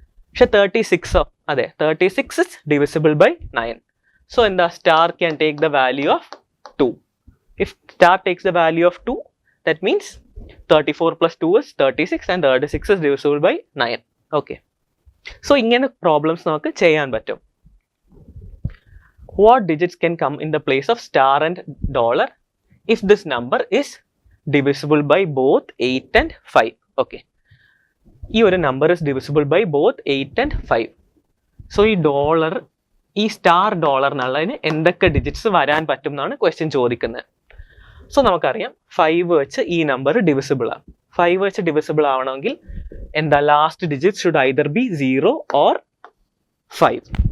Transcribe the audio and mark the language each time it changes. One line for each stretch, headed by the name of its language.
Malayalam: പക്ഷെ 36 അതെ,
English: 36 is divisible by 9. So എന്താ, star can take the value of 2. If star takes the value of 2, that means 34 + 2 is 36 and 36 is divisible by 9.
Malayalam: Okay, so ഇങ്ങനെ problems നമുക്ക് ചെയ്യാൻ പറ്റും.
English: What digits can come in the place of star and dollar if this number is divisible by both 8 and 5? Okay,
Malayalam: ഈ ഒരു number
English: is divisible by both 8 and 5.
Malayalam: So ഈ dollar, ഈ star dollar എന്നുള്ളതിന് എന്തൊക്കെ digits വരാൻ പറ്റും എന്നാണ് question ചോദിക്കുന്നത്. സോ നമുക്കറിയാം 5 വെച്ച് ഈ നമ്പർ ഡിവിസിബിൾ ആണ്. 5 വെച്ച് ഡിവിസിബിൾ ആവണമെങ്കിൽ എന്താ,
English: Last digit should either be 0 or 5.